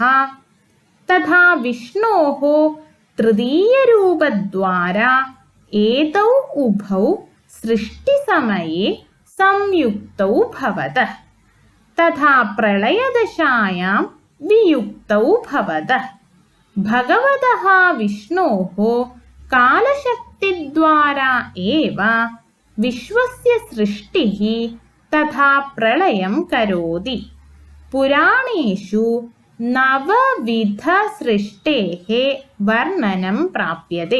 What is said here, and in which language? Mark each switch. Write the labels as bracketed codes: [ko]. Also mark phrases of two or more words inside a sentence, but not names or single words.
[sa] तथा विष्णोः तृतीयरूपद्वारा एतौ उभौ सृष्टिसमये संयुक्तौ भवतः. तथा प्रलयदशायां वियुक्तौ भवतः. भगवतः विष्णोः कालशक्तिद्वारा एव विश्वस्य सृष्टिः तथा प्रलयं करोति। पुराणेषु नवविधसृष्टेः वर्णनं प्राप्यते।